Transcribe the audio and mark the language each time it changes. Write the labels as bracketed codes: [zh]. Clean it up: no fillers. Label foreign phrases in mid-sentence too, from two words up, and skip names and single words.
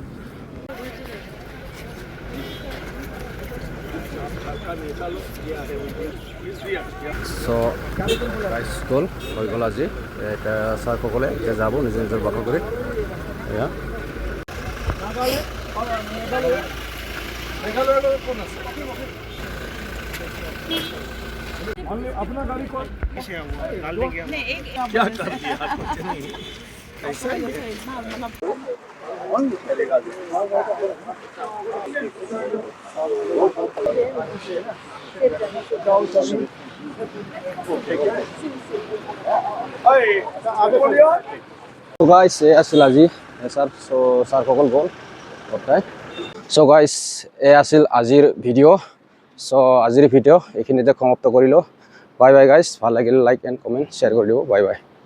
[en] so guys [as] গ'ল হৈ গ'ল আজি এতিয়া ছাৰসকলে এতিয়া যাব নিজৰ নিজৰ বাস কৰি এয়া মেঘালয়লৈ কোন আছে [hi] अपना गाड़ी को क्या कर दिया कुछ नहीं ऐसा ही only चलेगा [en] So guys, [as] এই আছিল আজি ছাৰ ছাৰসকল গ'ল গোটাই [en] so guys [as] এই আছিল আজিৰ ভিডিঅ' চ' আজিৰ ভিডিঅ' এইখিনিতে সমাপ্ত কৰিলোঁ [en] bye bye guys [as] ভাল লাগিলে [en] like and comment share [as] কৰি দিব [en] bye bye